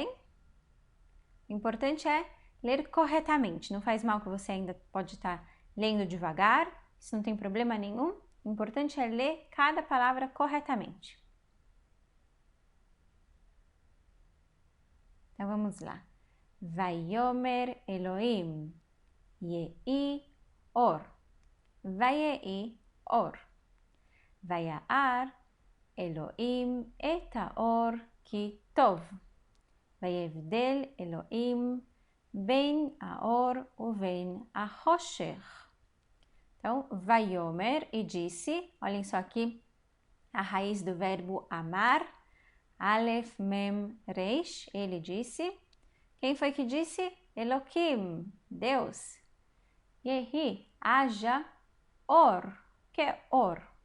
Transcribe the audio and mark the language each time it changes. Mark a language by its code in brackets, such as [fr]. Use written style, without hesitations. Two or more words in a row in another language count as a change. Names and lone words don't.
[pt] O importante é ler corretamente. Não faz mal que você ainda pode estar lendo devagar, isso não tem problema nenhum. O importante é ler cada palavra corretamente. Então, vamos lá. [he] ויאמר אלהים יהי אור. ויהי אור. וירא אלהים את האור כי טוב. ויבדל אלהים בין האור ובין החשך. [pt] Então, vayomer e disse, olhem só aqui a raiz do verbo amar, Aleph Mem Reish, ele disse. Quem foi que disse? Elohim, Deus. Yehi, haja or, que é or?